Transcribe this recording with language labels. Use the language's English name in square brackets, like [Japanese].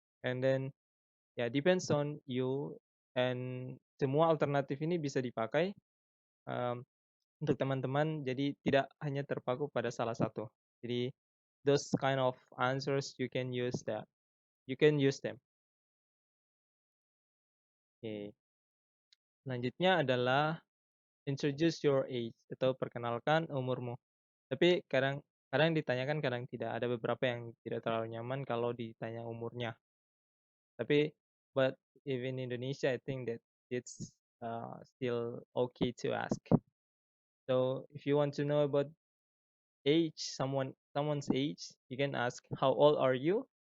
[English] And then [Indonesian] ya, [English] depends on you, [Indonesian] and semua alternatif ini bisa dipakai untuk teman-teman, jadi tidak hanya terpaku pada salah satu. Jadi [English] those kind of answers you can use them. [Indonesian] Oke. Selanjutnya adalah introduce your age atau perkenalkan umurmu. Tapi kadang kadang ditanyakan, kadang tidak. Ada beberapa yang tidak terlalu nyaman kalau ditanya umurnya. Tapi [English] but even in Indonesia, I think that it's still okay to ask. So if you want to know about someone's age, you can ask, how old are you?